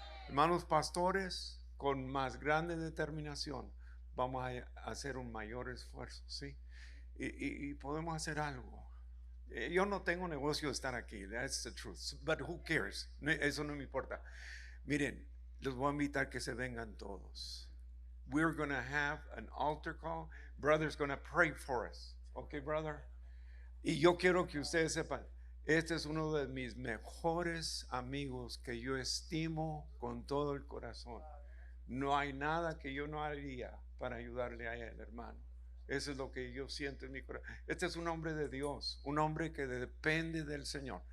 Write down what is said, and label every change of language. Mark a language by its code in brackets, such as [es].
[es] Hermanos pastores, con más grande determinación vamos a hacer un mayor esfuerzo, ¿sí? Y podemos hacer algo. Yo no tengo negocio de estar aquí. [en] That's the truth. But who cares? [es] Eso no me importa. Miren, los voy a invitar que se vengan todos. [en] We're going to have an altar call. Brother's going to pray for us. Okay, brother? [es] Y yo quiero que ustedes sepan, este es uno de mis mejores amigos que yo estimo con todo el corazón. No hay nada que yo no haría para ayudarle a él, hermano. Eso es lo que yo siento en mi corazón. Este es un hombre de Dios, un hombre que depende del Señor.